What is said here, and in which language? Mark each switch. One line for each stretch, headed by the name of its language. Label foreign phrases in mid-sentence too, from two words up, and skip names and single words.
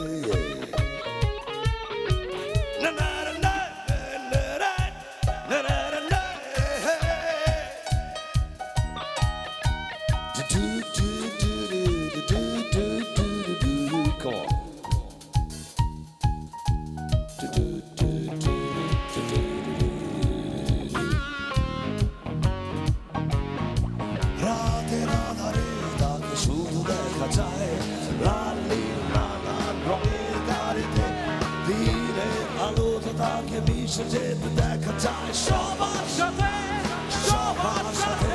English: Na na na na na na na. Do do do do do do do do. Come on. Do do do do do do.
Bangla: রাতের আধারে তাকে শুধু দেখা যায় লাল নীল নানান রঙের গাড়িতে, দিনের আলোতে তাকে মিশে যেতে দেখা যায় সবার সাথে, সবার সাথে।